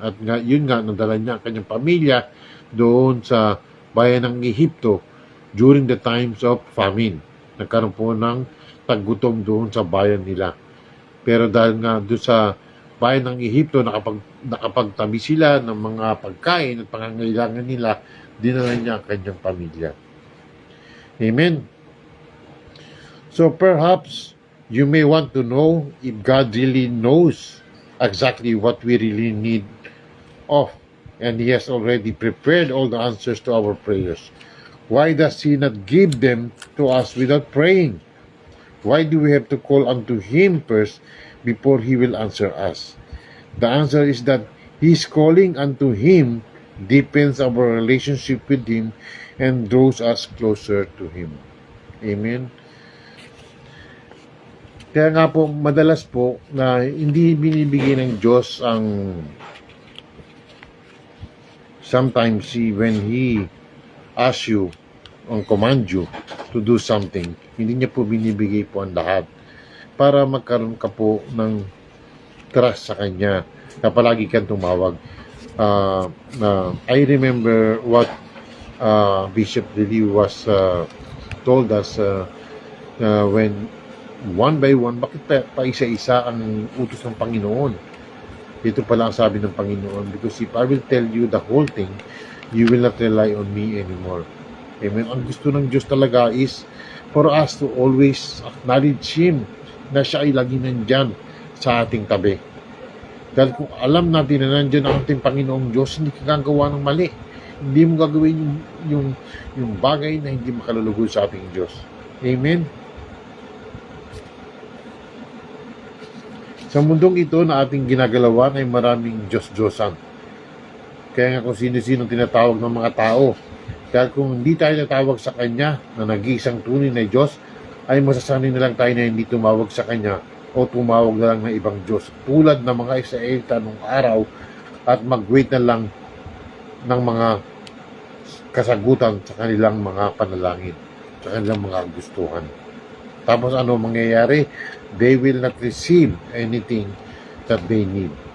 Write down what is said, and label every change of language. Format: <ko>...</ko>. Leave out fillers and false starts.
<tl>At yun nga, nadala niya ang kanyang pamilya doon sa bayan ng Ehipto</tl> <en>during the times of famine.</en> <tl>Nagkaroon po ng taggutom doon sa bayan nila. Pero dahil nga doon sa bayan ng Ehipto, nakapagtabi sila ng mga pagkain at pangangailangan nila, dinala niya ang kanyang pamilya. Amen.</tl> <en>So perhaps you may want to know if God really knows exactly what we really need of, and He has already prepared all the answers to our prayers. Why does He not give them to us without praying? Why do we have to call unto Him first before He will answer us? The answer is that His calling unto Him deepens our relationship with Him and draws us closer to Him. Amen.</en> <tl>Kaya nga po, madalas po na hindi binibigay ng Diyos ang</tl> <en>sometimes when He asks you or command you to do something,</en> <tl>hindi niya po binibigay po ang lahat para magkaroon ka po ng trust sa Kanya na palagi kang tumawag.</tl> <en>I remember what Bishop Lily was told us when one by one,</en> <tl>bakit pa isa-isa ang utos ng Panginoon? Ito pala ang sabi ng Panginoon,</tl> <en>because if I will tell you the whole thing, you will not rely on me anymore. Amen.</en> <tl>Ang gusto ng Diyos talaga</tl> <en>is for us to always acknowledge Him</en> <tl>na siya ay lagi nandyan sa ating tabi. Dahil kung alam natin na nandyan ang ating Panginoong Diyos, hindi ka gagawa ng mali. Hindi mo gagawin yung bagay na hindi makalulugod sa ating Diyos. Amen. Sa mundong ito na ating ginagalawan ay maraming Diyos-Diyosan. Kaya nga kung sino-sino tinatawag ng mga tao. Dahil kung hindi tayo natawag sa Kanya na nag-iisang tunay na Diyos, ay masasanay na lang tayo na hindi tumawag sa Kanya o tumawag na lang ng ibang Diyos. Tulad ng mga Israelita nung araw at mag-wait na lang ng mga kasagutan sa kanilang mga panalangin, sa kanilang mga gustuhan. Tapos ano mangyayari?</tl> <en>They will not receive anything that they need.</en>